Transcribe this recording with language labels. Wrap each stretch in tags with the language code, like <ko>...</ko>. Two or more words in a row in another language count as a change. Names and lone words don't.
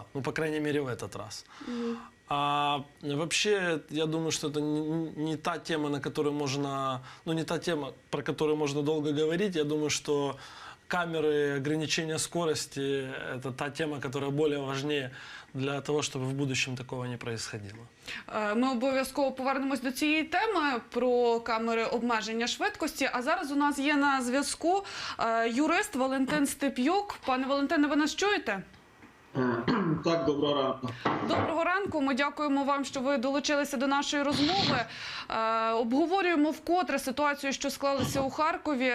<ru>Ну, по крайней мере, в этот раз. А вообще, я думаю, что это не та тема, на которую можно... Ну, не та тема, про которую можно долго говорить. Я думаю, что камеры, ограничения скорости – это та тема, которая более важнее для того, чтобы в будущем такого не происходило.</ru> <uk>Ми обов'язково повернемось до цієї теми про камери обмеження швидкості. А зараз у нас є на зв'язку юрист Валентин Степ'юк. Пане Валентине, ви нас чуєте? Так, доброго ранку. Доброго ранку. Ми дякуємо вам, що ви долучилися до нашої розмови. Обговорюємо вкотре ситуацію, що склалася у Харкові.</uk>